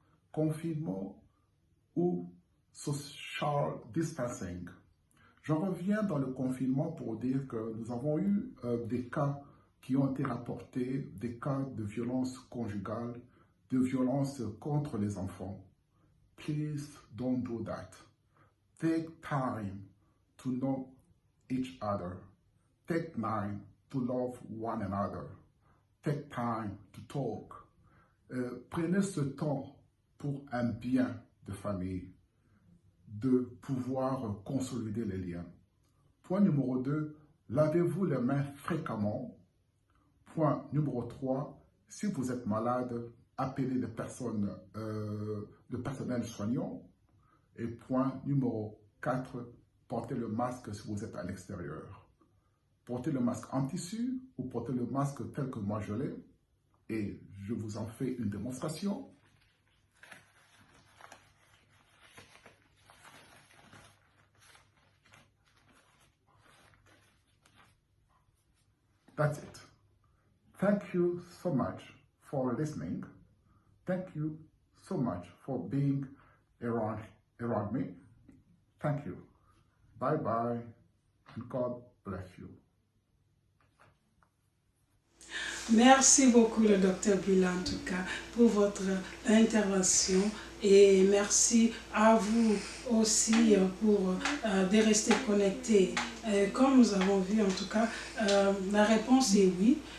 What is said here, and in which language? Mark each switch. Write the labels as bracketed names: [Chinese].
[French] Confinement ou social distancing. J'en reviens dans le confinement pour dire que nous avons eu des cas qui ont été rapportés, des cas de violence conjugale, de violence contre les enfants. [English] Please don't do that. Take time to know each other. Take time to love one another. Take time to talk. [French] Prenez ce temps pour un bien de famille, de pouvoir consolider les liens. Point numéro 2, lavez-vous les mains fréquemment. Point numéro 3, si vous êtes malade, appelez le personnel soignant. Et point numéro 4, portez le masque si vous êtes à l'extérieur. Portez le masque en tissu ou portez le masque tel que moi je l'ai. Et je vous en fais une démonstration. [English] That's it. Thank you so much for listening. Thank you so much for being around me. Thank you. Bye bye and God bless you. [French] Merci beaucoup le docteur Bila en tout cas pour votre intervention et merci à vous aussi pour de rester connectés. Comme nous avons vu en tout cas, la réponse est oui.